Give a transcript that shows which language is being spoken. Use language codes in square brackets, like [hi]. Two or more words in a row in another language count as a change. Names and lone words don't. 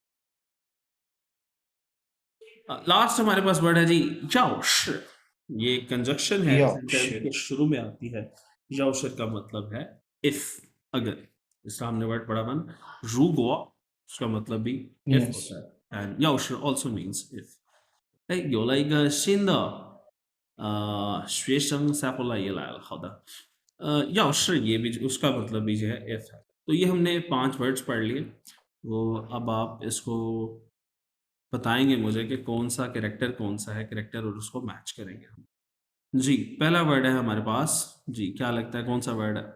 [ur] لاسٹ ہمارے پاس ورڈ ہے جی یاؤشی. یہ کنجنکشن ہے، سینٹنس کے [zh] 要是 [ur] شروع میں آتی ہے۔ یاؤشی کا مطلب ہے اف، اگر. اس کا ہم نے ورڈ پڑھا بن روگو، اس کا مطلب بھی اف [en] yes. [ur] ہوتا ہے, [en] and 要是 also means if. [zh] 哎，有了一个新的学生 sample 也来了。好的，要是 [ur] یہ بھی اس کا مطلب بھی جو ہے if ہے. تو یہ ہم نے 5 ورڈز پڑھ لیے۔ وہ اب آپ اس کو بتائیں گے مجھے کہ کون سا کیریکٹر کون سا ہے کیریکٹر، اور اس کو میچ کریں گے ہم. جی، پہلا ورڈ ہے ہمارے پاس۔ جی، کیا لگتا ہے کون سا ورڈ ہے?